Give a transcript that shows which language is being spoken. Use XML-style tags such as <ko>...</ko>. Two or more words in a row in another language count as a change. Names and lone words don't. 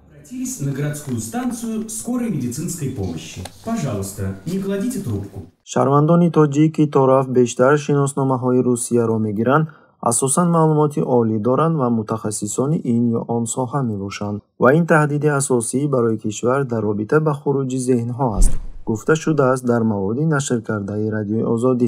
<ru>Обратились на городскую станцию скорой медицинской помощи. Пожалуйста, не кладите трубку.</ru> <tg>шаҳрвандони тоҷик ки то рафт бештар шиносномаҳои Русияро мегиранд, асосан маълумоти олӣ доранд ва мутахассисони ин ё он соҳа мебошанд ва ин таҳдиди асосӣ барои кишвар дар робита ба хуруҷи зеҳнҳо аст, гуфта шудааст дар маводи нашр кардаи Радиои Озодӣ.</tg>